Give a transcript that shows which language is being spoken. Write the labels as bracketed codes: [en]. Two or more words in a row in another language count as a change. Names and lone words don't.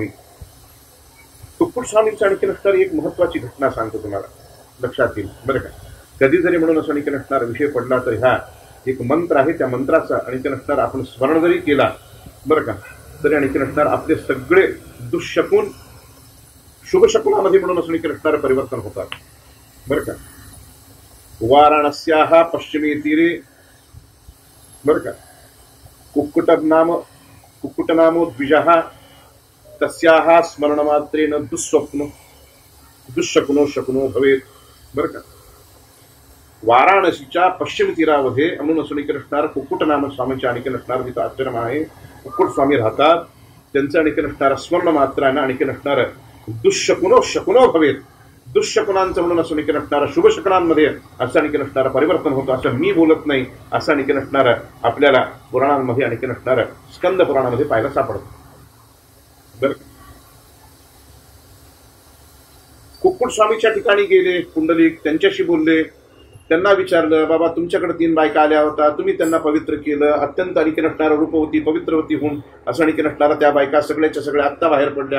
[mr] कुक्कुटस्वामींची आणखी असणार एक महत्वाची घटना सांगतो तुम्हाला, लक्षात येईल बरं का. कधी जरी म्हणून असं आणखी असणार विषय पडला तर ह्या एक मंत्र आहे, त्या मंत्राचा आणखी असणार आपण स्मरण जरी केला बरं का, तरी आणखी असणार आपले सगळे दुःशकुन शुभशकुनामध्ये म्हणून असं आणखी असणार परिवर्तन होतात बरं का. [sa] वाराणस्याः पश्चिमे तीरे [mr] बरं का, [sa] कुक्कुटनामो द्विजः तस्याः स्मरणमात्रेण दुःशकुनो शकुनो भवेत [mr] बरं का. वाराणसीच्या पश्चिम तीरामध्ये म्हणून असं आणखी असणार कुक्कुटनाम स्वामीच्या आणखी असणार तिथं आश्रम आहे, कुक्कुट स्वामी राहतात. त्यांचं आणखी असणार स्मरण मात्रानं आणखी असणार [sa] दुःशकुनो शकुनो भवेत, [mr] दुःशकुनांचं म्हणून असं आणखी असणार शुभशकुनांमध्ये असं आणखी असणार परिवर्तन होतं. असं मी बोलत नाही, असं आणखी असणार आपल्याला पुराणांमध्ये आणखी असणार स्कंद पुराणामध्ये पाहायला सापडतं बरं. कुक्कुट स्वामीच्या ठिकाणी गेले पुंडलिक, त्यांच्याशी बोलले, त्यांना विचारलं, बाबा तुमच्याकडे 3 बायका आल्या होता, तुम्ही त्यांना पवित्र केलं, अत्यंत आणखी असणारं रूपवती पवित्रवती होऊन असं आणखी असणारा त्या बायका सगळ्याच्या सगळ्या आत्ता बाहेर पडल्या.